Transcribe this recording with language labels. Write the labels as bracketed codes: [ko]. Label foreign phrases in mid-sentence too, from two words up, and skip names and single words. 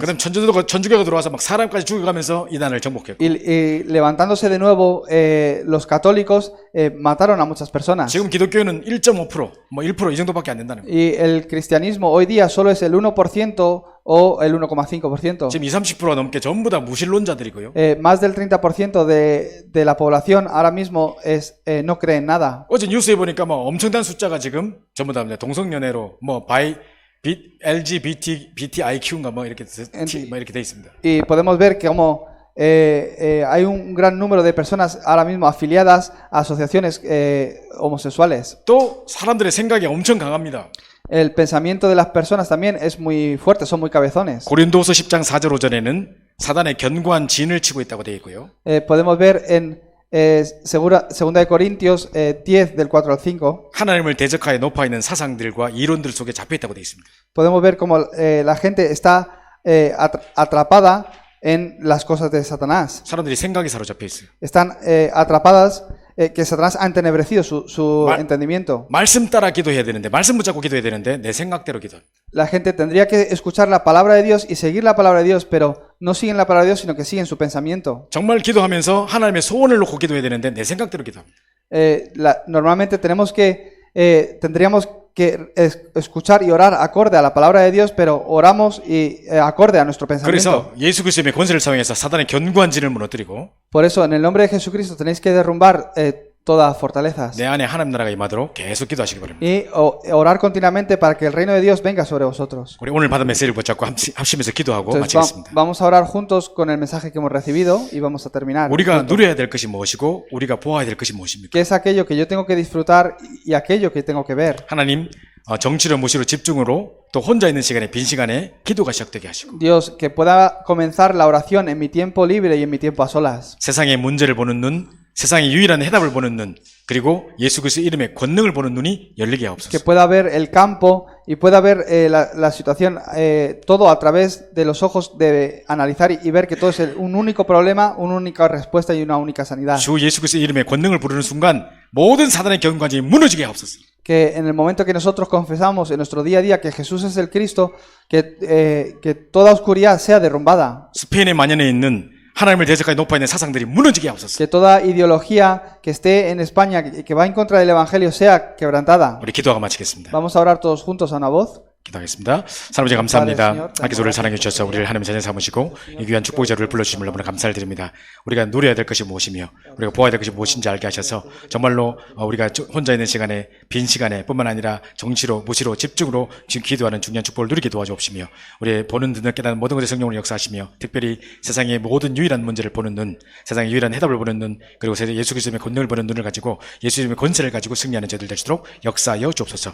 [ko] 그다음 천주교가 들어와서 막 사람까지 죽여가면서 이단을 정복했고, [es] Y levantándose de nuevo, los católicos mataron a muchas personas. [ko] 지금 기독교는 1.5%, 뭐 1% 이 정도밖에 안 된다는 거예요. [es] Y el cristianismo hoy día solo es el 1% o el 1,5%. [ko] 지금 20-30%가 넘게 전부 다 무신론자들이고요. [es] Más del 30% de la población ahora mismo no cree en nada. [ko] 어제 뉴스에 보니까 뭐 엄청난 숫자가 지금 전부 다 동성연애로 뭐 LGBTIQ인가 뭐 이렇게 돼 있습니다. [es] Y podemos ver que como hay un gran número de personas ahora mismo afiliadas a asociaciones homosexuales. [ko] 또 사람들의 생각이 엄청 강합니다. [es] El pensamiento de las personas también es muy fuerte, son muy cabezones. [ko] 고린도서 10장 4절 5절에는 사단의 견고한 진을 치고 있다고 되어 있고요. [es] Podemos ver en 2 de Corintios 10 del 4 al 5. [ko] 하나님을 대적하여 높아 있는 사상들과 이론들 속에 잡혀 있다고 되어 있습니다. [es] Podemos ver cómo la gente está atrapada en las cosas de Satanás. [ko] 사람들이 생각이 사로잡혀 있어요. [es] Están atrapadas, que Satanás ha entenebrecido su entendimiento. [ko] 말씀 따라 기도해야 되는데, 말씀 붙잡고 기도해야 되는데 내 생각대로 기도. [es] La gente tendría que escuchar la palabra de Dios y seguir la palabra de Dios, pero no siguen la palabra de Dios, sino que siguen su pensamiento. [ko] 정말 기도하면서 하나님의 소원을 놓고 기도해야 되는데 내 생각대로 기도합니다. [es] Normalmente tendríamos que escuchar y orar acorde a la palabra de Dios, pero oramos y acorde a nuestro pensamiento. [ko] 그래서 예수 그리스도의 권세를 사용해서 사단의 견고한 진을 무너뜨리고, [es] Por eso, en el nombre de Jesucristo tenéis que derrumbar todas fortalezas [ko] 내 안에 하나님 나라가 임하도록 계속 기도하시기 바랍니다. [es] y orar continuamente para que el reino de Dios venga sobre vosotros. [ko] 우리 오늘 받은 메시지를 붙잡고 합심해서 기도하고 [es] Entonces, [ko] 마치겠습니다. [es] vamos a orar juntos con el mensaje que hemos recibido y vamos a terminar. [ko] 우리가 누려야 될 것이 무엇이고 우리가 보아야 될 것이 무엇입니까? [es] ¿Qué es aquello que yo tengo que disfrutar y aquello que tengo que ver? [ko] 하나님, 정치로 무시로 집중으로 또 혼자 있는 시간에 빈 시간에 기도가 시작되게 하시고, [es] Dios, que pueda comenzar la oración en mi tiempo libre y en mi tiempo a solas. [ko] 세상의 문제를 보는 눈, 세상의 유일한 해답을 보는 눈, 그리고 예수 그리스도 이름의 권능을 보는 눈이 열리게 [es] Que [ko] 하옵소서. [es] pueda ver el campo y pueda ver la situación, todo a través de los ojos de analizar y ver que todo es un único problema, una única respuesta y una única sanidad. [ko] 주 예수 그리스도 이름의 권능을 부르는 순간 모든 사단의 견고한이 무너지게 하옵소서. [es] Que en el momento que nosotros confesamos en nuestro día a día que Jesús es el Cristo, que toda oscuridad sea derrumbada. [ko] 스페인에 만연해 있는 하나님을 대적하여 높아 있는 사상들이 무너지게 하옵소서. [es] Que toda ideología que esté en España, que va en contra del Evangelio, sea quebrantada. [ko] 우리 기도하고 마치겠습니다. [es] Vamos a orar todos juntos a una voz. [ko] 기도하겠습니다. 하나님 감사합니다. 아기소를 사랑해 주셔서 우리를 하나님의 자녀 삼으시고 이 귀한 축복의 자리를 불러주심을 너무나 감사를 드립니다. 우리가 누려야 될 것이 무엇이며 우리가 보아야 될 것이 무엇인지 알게 하셔서 정말로 우리가 혼자 있는 시간에 빈 시간에 뿐만 아니라 정치로 무시로 집중으로 지금 기도하는 중요한 축복을 누리게 도와주옵시며 우리의 보는 눈을 깨닫는 모든 것의 성령으로 역사하시며 특별히 세상의 모든 유일한 문제를 보는 눈, 세상의 유일한 해답을 보는 눈, 그리고 예수 그리스도의 권능을 보는 눈을 가지고 예수 이름의 권세를 가지고 승리하는 저들 되시도록 역사하여 주옵소서.